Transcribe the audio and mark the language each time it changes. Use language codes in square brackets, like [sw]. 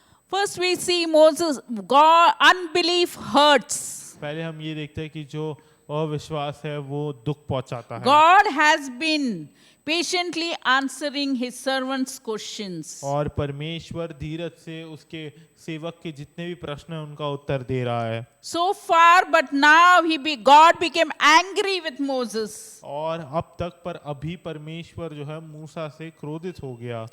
[en] First, we see Moses, God, unbelief hurts. [hi] पहले हम ये देखते हैं कि जो अविश्वास है वो दुख पहुंचाता है। [en] God has been patiently answering his servants' questions. [hi] और परमेश्वर धीरज से उसके सेवक के जितने भी प्रश्न हैं उनका उत्तर दे रहा है। [en] So far, but now God became angry with Moses. [hi] और अब तक पर अभी परमेश्वर जो है मूसा से क्रोधित हो गया।